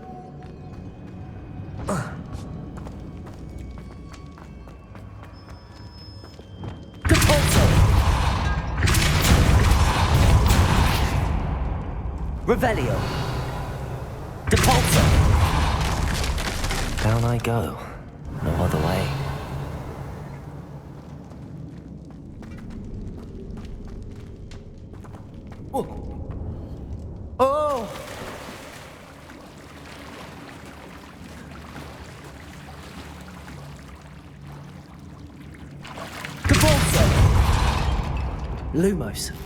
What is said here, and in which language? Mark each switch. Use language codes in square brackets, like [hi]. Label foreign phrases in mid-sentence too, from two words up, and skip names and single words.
[en] Depulso. Revelio. Depulso. Down I go. No other way. Oh! Oh! Lumos.